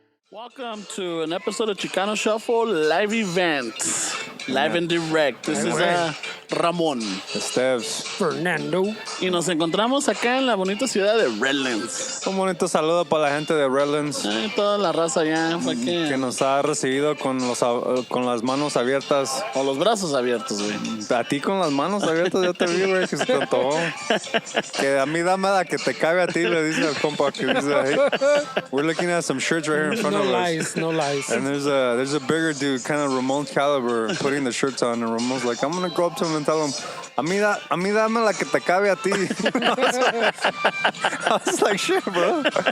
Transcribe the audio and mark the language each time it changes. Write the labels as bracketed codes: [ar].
[en] Welcome to an episode of Chicano Shuffle live event. Live and direct. This is Ramon. Esteves. Fernando. [es] Y nos encontramos acá en la bonita ciudad de Redlands. Un bonito saludo para la gente de Redlands Toda la raza allá. Fue que nos ha recibido con las manos abiertas. O los brazos abiertos, güey. A ti con las manos abiertas ya te vi, güey, que se te antojó. Que a mí dame la que te cabe a ti, le dice al compa que dice ahí. [en] We're looking at some shirts right here in front of us. No lies. And there's a bigger dude, kind of Ramon's caliber, putting the shirts on, and Ramon's like, I'm gonna go up to him and tell him, [es] a mí dame la que te cabe a ti. [en] I was like, shit, bro.